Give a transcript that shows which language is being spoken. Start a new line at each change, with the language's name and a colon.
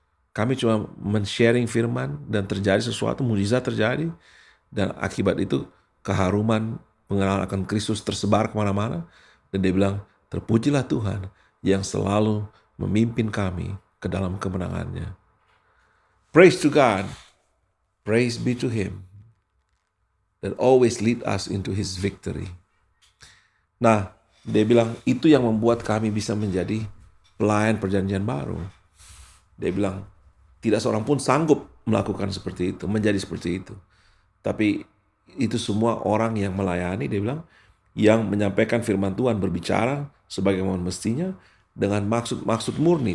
Indonesian: Kami cuma men-sharing firman dan terjadi sesuatu, mujizat terjadi. Dan akibat itu keharuman pengenalan akan Kristus tersebar kemana-mana. Dan dia bilang, terpujilah Tuhan yang selalu memimpin kami ke dalam kemenangannya.
English: Praise to God. Praise be to Him that always lead us into His victory.
Indonesian: Nah, dia bilang itu yang membuat kami bisa menjadi pelayan perjanjian baru. Dia bilang, tidak seorang pun sanggup melakukan seperti itu, menjadi seperti itu. Tapi itu semua orang yang melayani, dia bilang, yang menyampaikan firman Tuhan, berbicara sebagaimana mestinya, dengan maksud murni.